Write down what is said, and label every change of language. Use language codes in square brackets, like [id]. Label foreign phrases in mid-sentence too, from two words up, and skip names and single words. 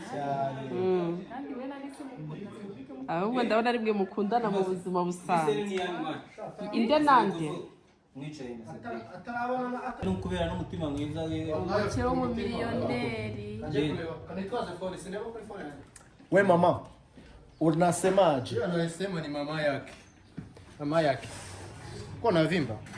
[rw] Kandi we nanditse mukunda Cedric. Ahubwo ndabona ari mwe mukundana mu buzima busanzwe. Inde inde nande? mwicaye n'ukubera n'umutima mwiza wiwe Umukire w'umumiliyoneri. [sw] We mama, unasemaje? Anasema ni mama yake. Mama yake. Uko na vimba?